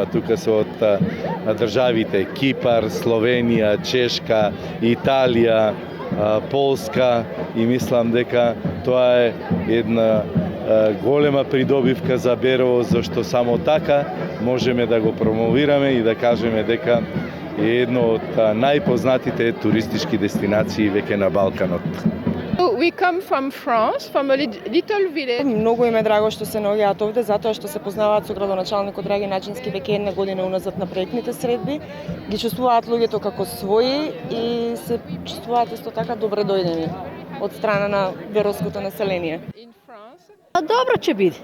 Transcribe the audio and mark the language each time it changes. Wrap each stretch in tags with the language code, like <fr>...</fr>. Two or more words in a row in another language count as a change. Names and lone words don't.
<mk>Тука се од државите Кипар, Словенија, Чешка, Италија, Полска и мислам дека тоа е една голема придобивка за Берово, зашто само така можеме да го промовираме и да кажеме дека е едно од најпознатите туристички дестинации веќе на Балканот.</mk> <en>We come from France, from a little village.</en> <mk>Многу им е драго што се наоѓаат овде, затоа што се познаваат со градоначалникот Драги Наџински веќе една година уназад на проектните средби. Ги чувствуваат луѓето како своји и се чувствуваат исто така добре дојдени од страна на беровското население. Добро ќе биде.</mk>